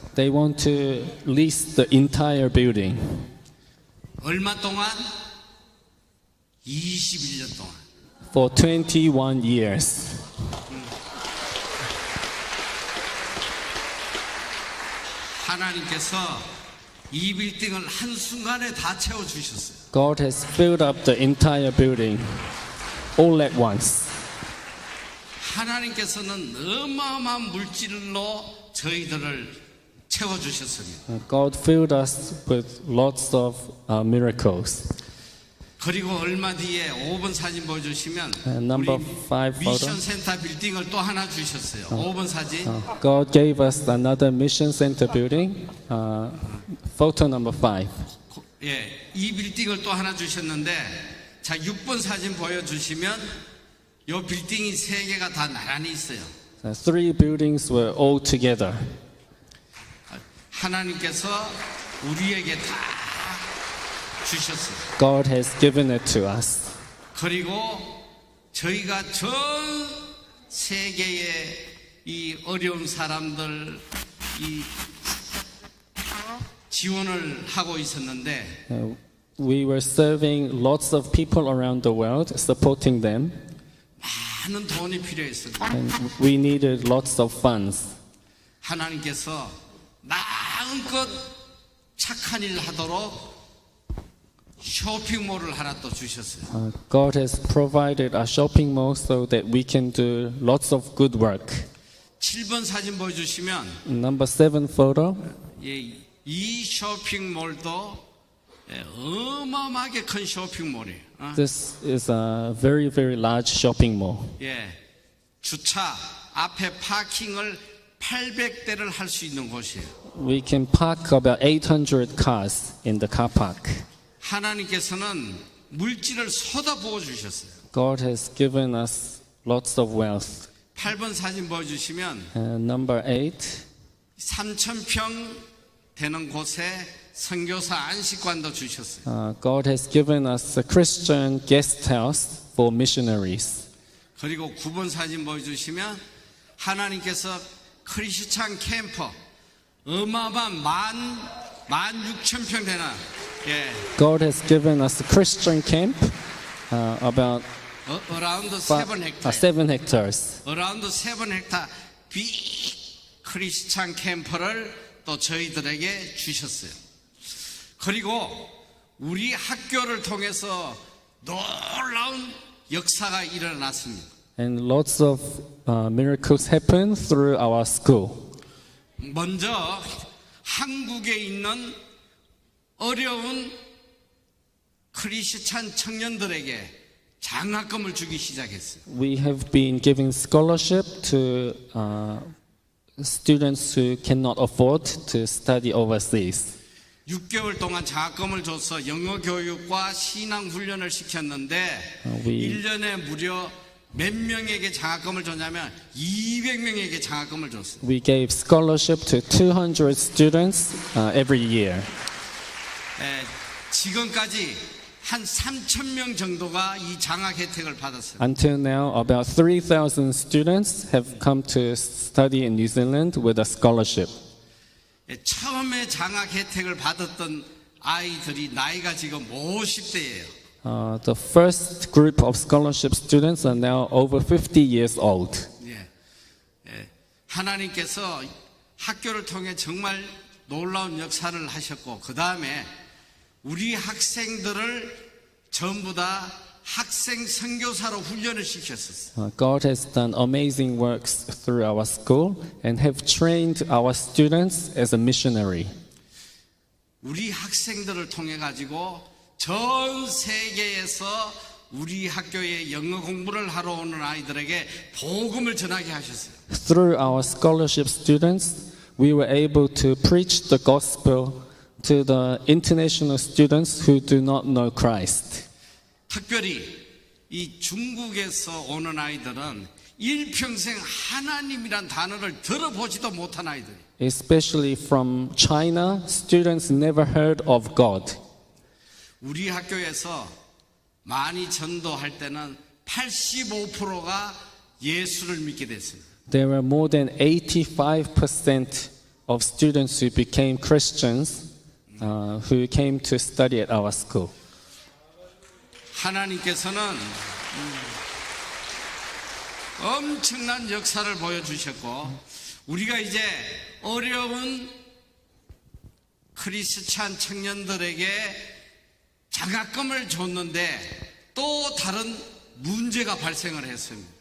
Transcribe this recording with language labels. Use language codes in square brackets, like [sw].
[en] They want to lease the entire building. [ko] 얼마 동안? 21년 동안. [en] For 21 years. [ko] 하나님께서 이 빌딩을 한순간에 다 채워주셨어요. [en] God has filled up the entire building all at once. [ko] 하나님께서는 어마어마한 물질로 저희들을 채워주셨습니다. [en] God filled us with lots of miracles. [ko] 그리고 얼마 뒤에 5번 사진 보여주시면 [en] Number 5 photo. [ko] 미션 센터 빌딩을 또 하나 주셨어요. 5번 사진. [en] God gave us another mission center building. Photo number 5. [ko] 예, 이 빌딩을 또 하나 주셨는데 자 6번 사진 보여주시면 이 빌딩이 3개가 다 나란히 있어요. [en] 3 buildings were all together. [ko] 하나님께서 우리에게 다 주셨어요. [en] God has given it to us. [ko] 그리고 저희가 전 세계의 이 어려운 사람들 이 지원을 하고 있었는데 [en] We were serving lots of people around the world, supporting them, [ko] 많은 돈이 필요했습니다. [en] and we needed lots of funds. [ko] 하나님께서 마음껏 착한 일 하도록 쇼핑몰을 하나 또 주셨어요. [en] God has provided a shopping mall so that we can do lots of good work. [ko] 7번 사진 보여주시면 [en] Number 7 photo. [ko] 예, 이 쇼핑몰도 어마어마하게 큰 쇼핑몰이에요. [en] This is a very, very large shopping mall. [ko] 예, 주차 앞에 파킹을 800대를 할 수 있는 곳이에요. [en] We can park about 800 cars in the car park. [ko] 하나님께서는 물질을 쏟아부어 주셨어요. [en] God has given us lots of wealth. [ko] 8번 사진 보여주시면 [en] Number 8. [ko] 3,000평 되는 곳에 선교사 안식관도 주셨어요. [en] God has given us a Christian guest house for missionaries. [ko] 그리고 9번 사진 보여주시면 하나님께서 크리스찬 캠퍼 어마어마한 16,000평 되는 예, [en] God has given us a Christian camp about around 7 헥타 7 hectares. around [ko] 7 헥타 빅 크리스찬 캠퍼를 또 저희들에게 주셨어요. 그리고 우리 학교를 통해서 놀라운 역사가 일어났습니다. [en] And lots of miracles happen through our school. [ko] 먼저 한국에 있는 어려운 크리스찬 청년들에게 장학금을 주기 시작했어요. [en] We have been giving scholarship to students who cannot afford to study overseas. [ko] 6개월 동안 장학금을 줘서 영어 교육과 신앙 훈련을 시켰는데 [en] we- [ko] 1년에 무려 몇 명에게 장학금을 줬냐면 200명에게 장학금을 줬어요. [en] We gave scholarship to 200 students every year. [ko] 지금까지 한 3,000명 정도가 이 장학 혜택을 받았어요. [en] Until now, about 3,000 students have come to study in New Zealand with a scholarship. [ko] 처음에 장학 혜택을 받았던 아이들이 나이가 지금 50대예요. [en] The first group of scholarship students are now over 50 years old. [ko] 하나님께서 학교를 통해 정말 놀라운 역사를 하셨고 그 다음에 우리 학생들을 전부 다 학생 선교사로 훈련을 시켰었어요. [en] God has done amazing works through our school and have trained our students as a missionary. [ko] 우리 학생들을 통해 가지고 전 세계에서 우리 학교에 영어 공부를 하러 오는 아이들에게 복음을 전하게 하셨어요. [en] Through our scholarship students, we were able to preach the gospel to the international students who do not know Christ. [ko] 특별히 이 중국에서 오는 아이들은 일평생 하나님이란 단어를 들어보지도 못한 아이들. [en] Especially from China, students never heard of God. [ko] 우리 학교에서 많이 전도할 때는 85%가 예수를 믿게 됐습니다. [en] There were more than 85% of students who became Christians who came to study at our school. [ko] 하나님께서는 엄청난 역사를 보여주셨고 우리가 이제 어려운 크리스찬 청년들에게 장학금을 줬는데 또 다른 문제가 발생을 했습니다.